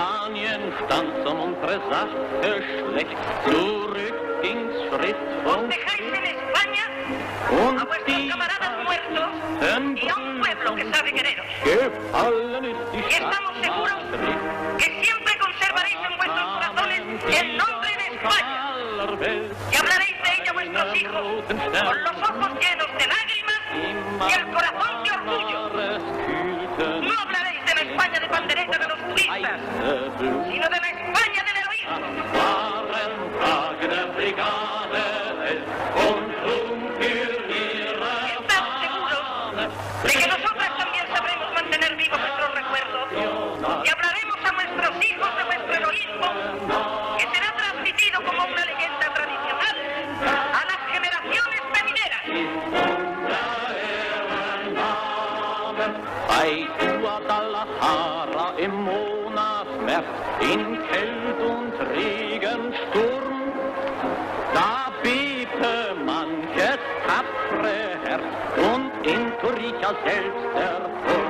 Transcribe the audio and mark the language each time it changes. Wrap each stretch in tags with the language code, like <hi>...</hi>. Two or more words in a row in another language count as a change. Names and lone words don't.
<de>Spanien stand zum unsere Sache schlecht. Zurück ging's Schritt</de> <es>Os dejáis en España a vuestros camaradas muertos y a un pueblo que sabe quereros.</es> <de>gefallen ist die</de> <es>Y estamos seguros que siempre conservaréis en vuestros corazones el nombre de España.</es> <de>aller Welt.</de> <es>Y hablaréis de ella a vuestros hijos con los ojos llenos de lágrimas y el corazón de orgullo. No hablaréis de la España de pandereta de los turistas, sino de la España del heroísmo. Estad seguros de que nosotras también sabremos mantener vivos nuestros recuerdos y hablaremos a nuestros hijos de vuestro heroísmo, que será transmitido como una leyenda tradicional a las generaciones venideras.</es> <de>Bei Guadalajara im Monat März, in Kält und Regensturm, da bebte manches tapfere Herz und in Torija selbst der Turm.</de>